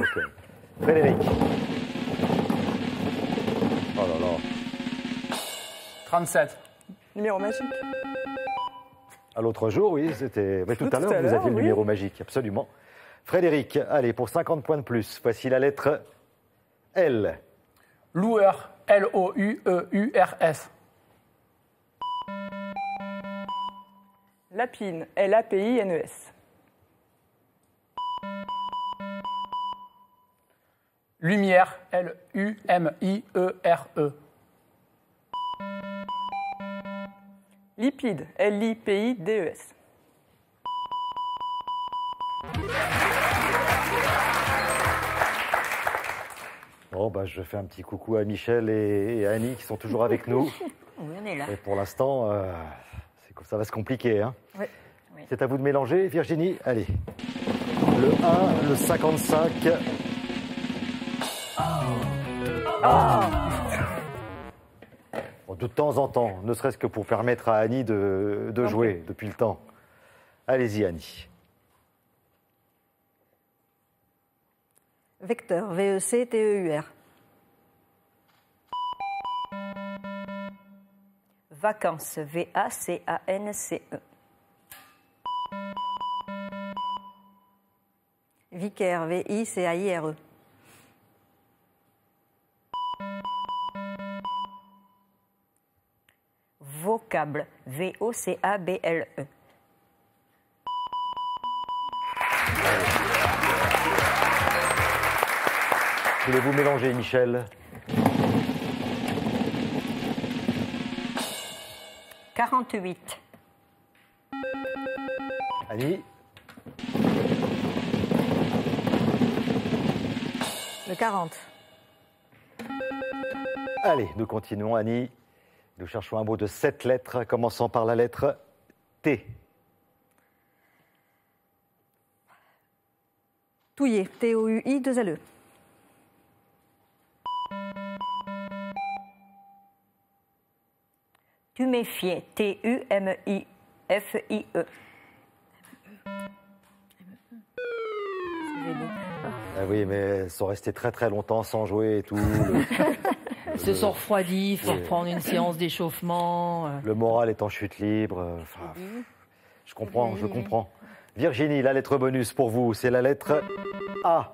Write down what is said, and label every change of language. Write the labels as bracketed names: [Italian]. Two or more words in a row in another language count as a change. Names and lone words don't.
[French] Donc, Frédéric. Oh là là. 37. Numéro magique. À l'autre jour, oui, c'était. Mais tout à l'heure, vous l'heure, aviez le oui. numéro magique, absolument. Frédéric, allez, pour 50 points de plus, voici la lettre L. Loueur. L-O-U-E-U-R-S. Lapine. L-A-P-I-N-E-S. Lumière. L-U-M-I-E-R-E. Lipide. L-I-P-I-D-E-S. Bon, bah, je fais un petit coucou à Michel et à Annie qui sont toujours avec nous. Oui, on est là. Et pour l'instant, ça va se compliquer. Hein. Oui. C'est à vous de mélanger, Virginie. Allez. Le 1, le 55. Bon, de temps en temps, ne serait-ce que pour permettre à Annie de jouer depuis le temps. Allez-y, Annie. Vecteur, V-E-C-T-E-U-R. Vacances. V-A-C-A-N-C-E. Vicaire, V-I-C-A-I-R-E. Vocable. V-O-C-A-B-L-E. Voulez-vous mélanger, Michel? 48. Annie? Le 40. Allez, nous continuons, Annie. Nous cherchons un mot de 7 lettres, commençant par la lettre T. Touiller, T-O-U-I-2-L-E. Tuméfier. T-U-M-I-F-I-E. Ah oui, mais elles sont restées très très longtemps sans jouer et tout. Ils se sont refroidis, il faut reprendre une séance d'échauffement. Le moral est en chute libre. Enfin, je comprends, je comprends. Virginie, la lettre bonus pour vous, c'est la lettre A.